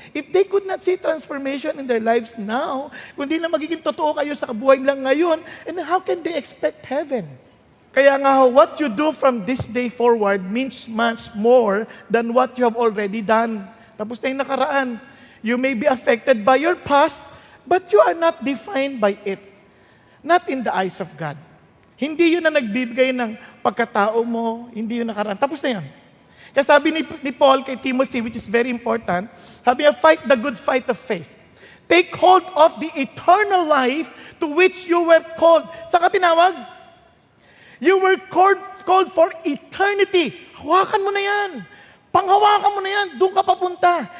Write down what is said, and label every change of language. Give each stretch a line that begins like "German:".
English: If they could not see transformation in their lives now,
Filipino: kung di na magiging totoo kayo sa kabuhay lang ngayon,
English: and how can they expect heaven?
Filipino: Kaya nga,
English: what you do from this day forward means much more than what you have already done.
Filipino: Tapos na yung nakaraan.
English: You may be affected by your past, but you are not defined by it. Not in the eyes of God.
Filipino: Hindi yun na nagbibigay ng pagkatao mo, hindi yun nakaraan. Tapos na yan. Kaya sabi ni Paul kay Timothy,
English: which is very important,
Filipino: sabi niya,
English: fight the good fight of faith. Take hold of the eternal life to which you were called.
Filipino: Saan ka tinawag?
English: You were called for eternity.
Filipino: Hawakan mo na yan. Panghawakan mo na yan. Doon ka papunta.